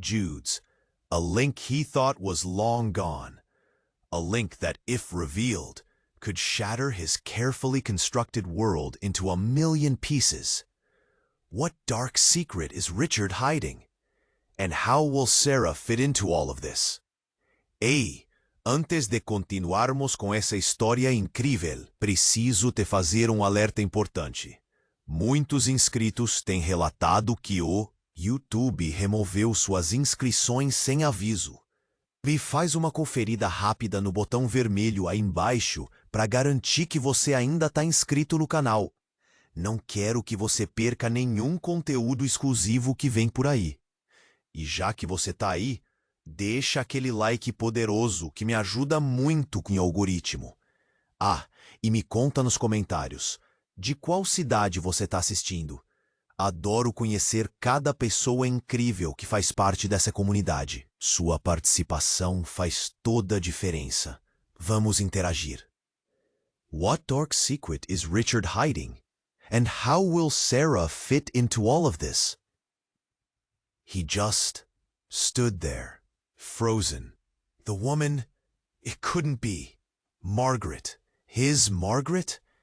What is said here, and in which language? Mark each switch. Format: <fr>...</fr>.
<en>Jude's, a link he thought was long gone, a link that, if revealed, could shatter his carefully constructed world into a million pieces. What dark secret is Richard hiding? And how will Sarah fit into all of this?</en> <pt>Ei, antes de continuarmos com essa história incrível, preciso te fazer alerta importante. Muitos inscritos têm relatado que o YouTube removeu suas inscrições sem aviso. E faz uma conferida rápida no botão vermelho aí embaixo para garantir que você ainda está inscrito no canal. Não quero que você perca nenhum conteúdo exclusivo que vem por aí. E já que você está aí, deixa aquele like poderoso que me ajuda muito com o algoritmo. Ah, e me conta nos comentários, de qual cidade você está assistindo? Adoro conhecer cada pessoa incrível que faz parte dessa comunidade. Sua participação faz toda a diferença. Vamos interagir.</pt> <en>What dark secret is Richard hiding? And how will Sarah fit into all of this? He just stood there, frozen. The woman, it couldn't be. Margaret, his Margaret?</en>